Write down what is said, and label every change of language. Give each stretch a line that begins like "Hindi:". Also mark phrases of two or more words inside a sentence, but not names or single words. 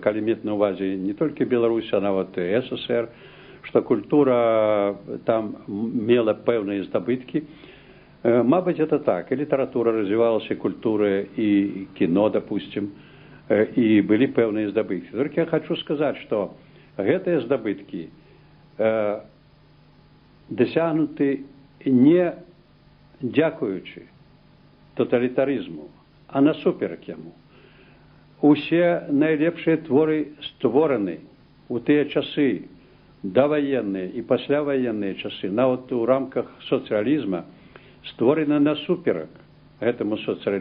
Belarusian: Калі мець на увазе
Russian: не только
Belarusian: Беларусь, а нават и СССР, что культура там мела пэўныя здабыткі. Мабыць,
Russian: это так. И литература развивалась, и культура, и кино, допустим, и были
Belarusian: пэўныя здабыткі.
Russian: Только я хочу сказать, что
Belarusian: гэтыя здабыткі дасягнуты не дзякуючы тоталітарызму, а насуперак яму. Усе найлепшыя творы створаны у тыя часы, даваенныя і пасляваенныя часы, нават у рамках соцыялізма, створаны насуперак гэтаму соцыялізму.